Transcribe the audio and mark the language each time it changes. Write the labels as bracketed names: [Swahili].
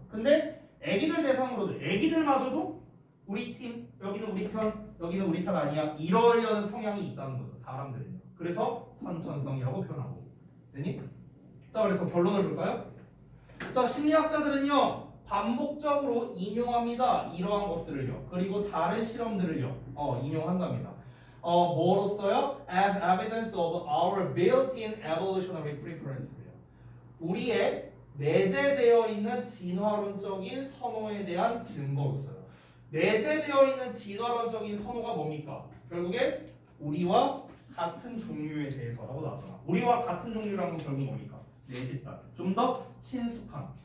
[Korean] 근데 애기들 대상으로도 애기들마저도 우리 팀, 여기는 우리 편, 여기는 우리 편 아니야 이러려는 성향이 있다는 거죠. 사람들은요. 그래서 선천성이라고 표현하고. 되니? 자, 그래서 결론을 볼까요? 자, 심리학자들은요 반복적으로 인용합니다. 이러한 것들을요. 그리고 다른 실험들을요 인용한답니다. 뭐로써요? [English] As evidence of our built-in evolutionary preference예요. [Korean] 우리의 내재되어 있는 진화론적인 선호에 대한 증거로써요. 내재되어 있는 진화론적인 선호가 뭡니까? 결국에 우리와 같은 종류에 대해서라고 나왔잖아. 우리와 같은 종류라는 건 결국 뭡니까? 내 집단. 좀 더 친숙한.